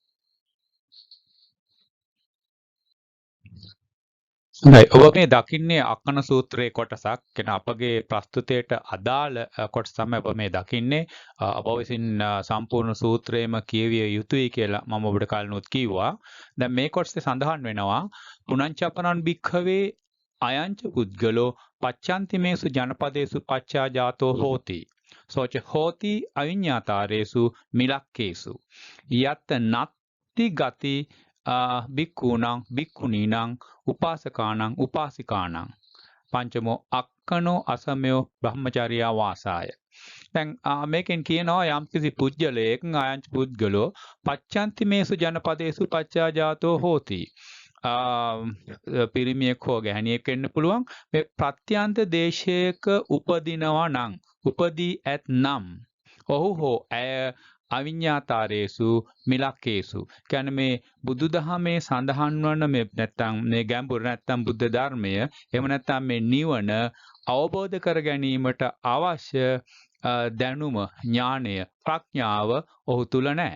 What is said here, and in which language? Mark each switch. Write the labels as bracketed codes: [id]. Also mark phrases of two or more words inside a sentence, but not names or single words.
[si] හොඳයි. ඔබ මේ දකින්නේ අක්කන සූත්‍රයේ කොටසක්. කියන අපගේ ප්‍රස්තුතයට අදාළ කොටස තමයි ඔබ මේ දකින්නේ. ඔබ විසින් සම්පූර්ණ සූත්‍රයම කියවිය යුතුයි කියලා මම ඔබට කලිනුත් කිව්වා. දැන් මේ කොටසේ සඳහන් වෙනවා [pi] පුනංචපනං භික්ඛවේ අයංච පුද්ගලෝ පච්ඡන්තිමේසු ජනපදේසු පච්චා ජාතෝ හෝති. සෝච හෝති අවිඤ්ඤාතාරේසු මිලක්කේසු. යත් නත්ති ගති බික්ඛූණං බික්ඛුණීණං උපාසකාණං උපාසිකාණං පංචමෝ අක්කනෝ අසමයෝ බ්‍රහ්මචර්යා වාසාය. [si] දැන් මේකෙන් කියනවා යම්කිසි පුජ්‍යලයක [pi] අයංච පුද්ගලෝ පච්ඡන්ති මේසු ජනපදේසු පච්චා ජාතෝ හෝති. [si] පිරිමියෙක් හෝ ගැහණියෙක් වෙන්න පුළුවන්. මේ ප්‍රත්‍යන්ත දේශයක උපදිනවා නම් උපදී ඇතනම් ඔහු හෝ ඇය [pi] අවිඤ්ඤාතාරේසු මිලක්කේසු [si] කියන්නේ මේ බුදුදහමේ සඳහන් වන මේ නැත්තම් මේ ගැඹුර නැත්තම් බුද්ධ ධර්මය එහෙම නැත්තම් මේ නිවන අවබෝධ කර ගැනීමට අවශ්‍ය දැනුම ඥානය ප්‍රඥාව ඔහු තුල නැහැ.